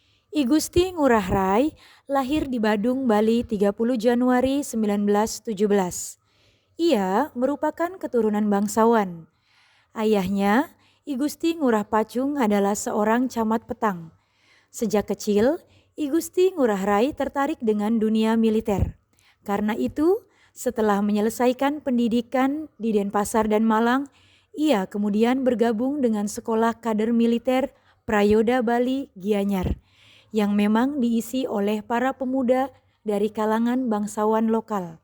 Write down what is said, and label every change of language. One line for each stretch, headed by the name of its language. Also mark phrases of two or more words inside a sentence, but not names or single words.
Indonesian: I Gusti Ngurah Rai lahir di Badung, Bali 30 Januari 1917. Ia merupakan keturunan bangsawan. Ayahnya, I Gusti Ngurah Pacung adalah seorang camat petang. Sejak kecil, I Gusti Ngurah Rai tertarik dengan dunia militer. Karena itu, setelah menyelesaikan pendidikan di Denpasar dan Malang, ia kemudian bergabung dengan Sekolah Kader Militer Prayoda Bali Gianyar yang memang diisi oleh para pemuda dari kalangan bangsawan lokal.